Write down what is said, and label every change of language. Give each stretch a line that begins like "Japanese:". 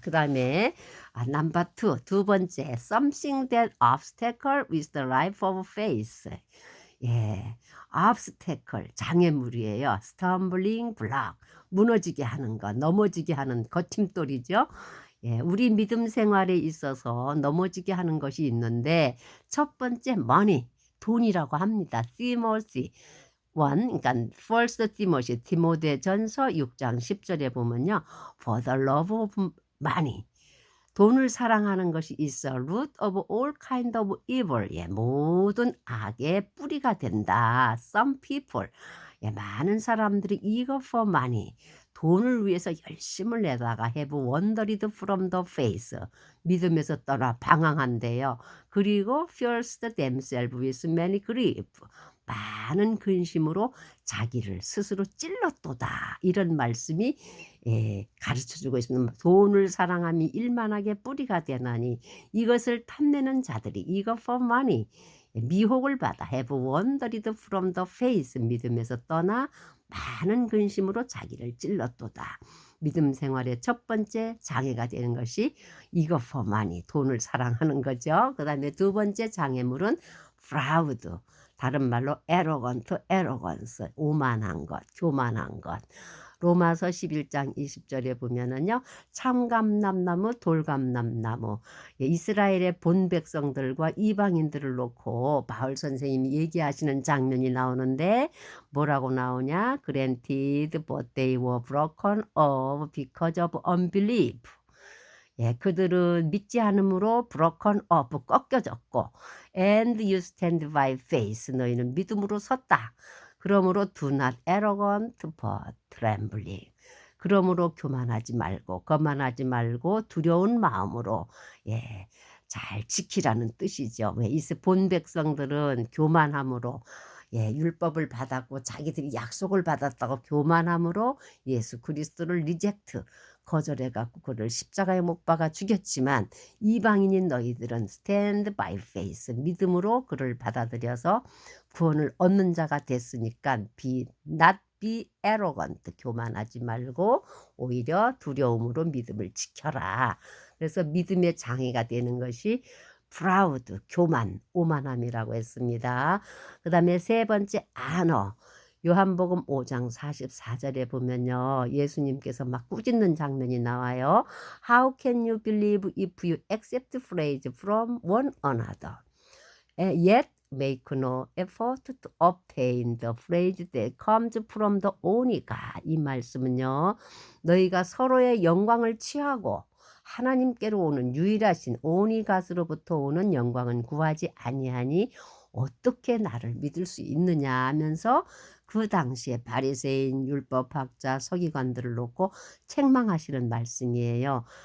Korean: 그 다음에
English: number 2,
Korean: 두 번째
English: something that obstacle with the life of faith.
Korean: obstacle, 장애물이에요. stumbling block, 무너지게 하는 것, 넘어지게 하는 거침돌이죠. 우리 믿음 생활에 있어서 넘어지게 하는 것이 있는데 첫 번째 money, 돈이라고 합니다. Timothy 1, 그러니까 First Timothy, 디모데전서 6장 10절에 보면요.
English: For the love of money,
Korean: 돈을 사랑하는 것이
English: is a root of all kind of evil,
Korean: 모든 악의 뿌리가 된다.
English: Some people,
Korean: 많은 사람들이
English: eager for money,
Korean: 돈을 위해서 열심을 내다가
English: have wandered from the faith,
Korean: 믿음에서 떠나 방황한대요. 그리고
English: pierced themselves with many grief,
Korean: 많은 근심으로 자기를 스스로 찔렀도다. 이런 말씀이 가르쳐주고 있습니다. 돈을 사랑함이 일만하게 뿌리가 되나니 이것을 탐내는 자들이 이거
English: for money
Korean: 미혹을 받아
English: have wandered from the faith
Korean: 믿음에서 떠나 많은 근심으로 자기를 찔렀도다. 믿음 생활의 첫 번째 장애가 되는 것이 이거
English: for money
Korean: 돈을 사랑하는 거죠. 그 다음에 두 번째 장애물은 proud 다른 말로 arrogant, arrogance 오만한 것, 교만한 것. 로마서 11장 20절에 보면은요. 참감람나무 돌감람나무 이스라엘의 본 백성들과 이방인들을 놓고 바울 선생님이 얘기하시는 장면이 나오는데 뭐라고 나오냐?
English: Granted, but they were broken off because of unbelief.
Korean: 그들은 믿지 않음으로
English: broken off,
Korean: 꺾여졌고
English: and you stand by faith,
Korean: 너희는 믿음으로 섰다. 그러므로
English: do not arrogant but trembling.
Korean: 그러므로 교만하지 말고 거만하지 말고 두려운 마음으로 잘 지키라는 뜻이죠. 왜 이 본 백성들은 교만함으로 율법을 받았고 자기들이 약속을 받았다고 교만함으로 예수 그리스도를 리젝트 거절해 갖고 그를 십자가에 못 박아 죽였지만 이방인인 너희들은
English: stand by faith
Korean: 믿음으로 그를 받아들여서 구원을 얻는 자가 됐으니까
English: not be arrogant
Korean: 교만하지 말고 오히려 두려움으로 믿음을 지켜라. 그래서 믿음의 장애가 되는 것이 proud 교만 오만함이라고 했습니다. 그 다음에 세 번째 honor 요한복음 5장 44절에 보면요. 예수님께서 막 꾸짖는 장면이 나와요.
English: How can you believe if you accept praise from one another? Yet make no effort to obtain the praise that comes from the only God.
Korean: 이 말씀은요. 너희가 서로의 영광을 취하고 하나님께로 오는 유일하신
English: only God
Korean: 으로부터 오는 영광은 구하지 아니하니 어떻게 나를 믿을 수 있느냐 하면서 그 당시에 바리새인 율법학자 서기관들을 놓고 책망하시는 말씀이에요.